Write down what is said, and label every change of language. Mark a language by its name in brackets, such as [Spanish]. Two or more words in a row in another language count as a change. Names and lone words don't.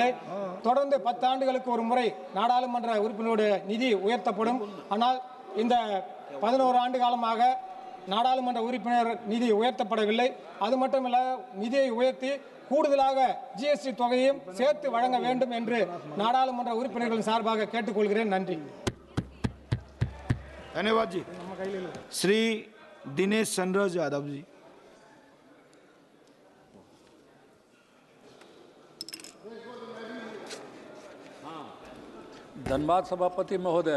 [Tamil] தொடர்ந்து 10 ஆண்டுகளுக்கு ஒரு முறை நாடாளுமன்ற உறுப்பினருடைய நிதி உயர்த்தப்படும். ஆனால் இந்த 11 ஆண்டு காலமாக நாடாளுமன்ற உறுப்பினர் நிதி உயர்த்தப்படவில்லை. அது மட்டுமல்ல, நிதியை உயர்த்தி கூடுதலாக ஜிஎஸ்டி தொகையையும் சேர்த்து வழங்க வேண்டும் என்று நாடாளுமன்ற உறுப்பினர்களின் சார்பாக கேட்டுக்கொள்கிறேன். நன்றி. [Hindi] धन्यवाद जी. श्री दिनेश चंद्र यादव जी. धन्यवाद सभापति महोदय।